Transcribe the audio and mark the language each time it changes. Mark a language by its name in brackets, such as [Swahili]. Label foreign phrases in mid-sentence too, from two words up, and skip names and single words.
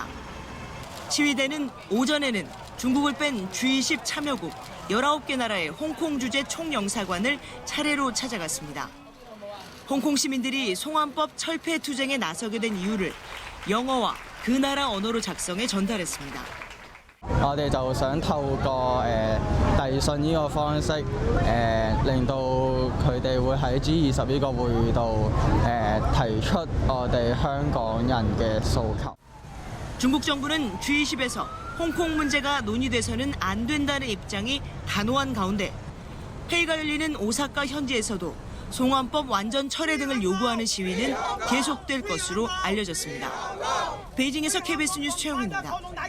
[Korean] 시위대는 오전에는 중국을 뺀 G20 참여국 19개 나라의 홍콩 주재 총영사관을 차례로 찾아갔습니다. 홍콩 시민들이 송환법 철폐 투쟁에 나서게 된 이유를 영어와 그 나라 언어로 작성해 전달했습니다. [Cantonese] 我哋就想透過遞信呢個方式，令到佢哋會喺G20呢個會議度提出我哋香港人嘅訴求。 [Korean] 중국 정부는 G20에서 홍콩 문제가 논의돼서는 안 된다는 입장이 단호한 가운데 회의가 열리는 오사카 현지에서도 송환법 완전 철회 등을 요구하는 시위는 계속될 것으로 알려졌습니다. 베이징에서 KBS 뉴스 최영훈입니다.